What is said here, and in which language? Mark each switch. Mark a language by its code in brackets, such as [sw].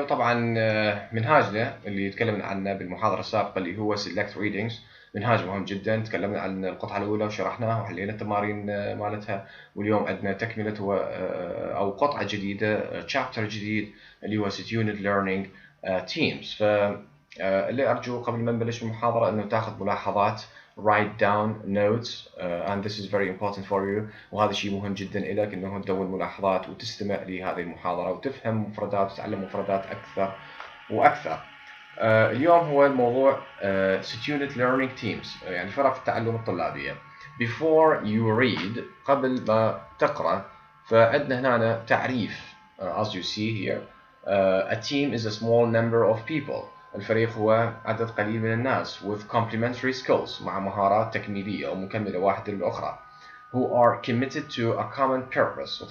[ar] وطبعا منهاجنا اللي تكلمنا عنه بالمحاضرة السابقة اللي هو Select Readings، منهاج مهم جدا. تكلمنا عن القطعة الأولى وشرحناها وحلينا التمارين مالتها، واليوم عندنا تكملة أو قطعة جديدة، chapter جديد اللي هو Student Learning Teams. فاللي أرجو قبل ما نبلش المحاضرة أنه تاخذ ملاحظات، [en] write down notes and this is very important for you. [ar] وهذا شيء مهم جدا لك انه تدون ملاحظات وتستمع لهذه المحاضرة وتفهم مفردات وتتعلم مفردات اكثر واكثر. اليوم هو الموضوع student learning teams، يعني فرق التعلم الطلابية. [en] before you read، [ar] قبل ما تقرأ، فعندنا هنا تعريف [en] as you see here. a team is a small number of people. [ar] الفريق هو عدد قليل من الناس [en] with complementary skills، [ar] مع مهارات تكميلية أو مكملة واحدة للأخرى، [en] who are committed to a common purpose.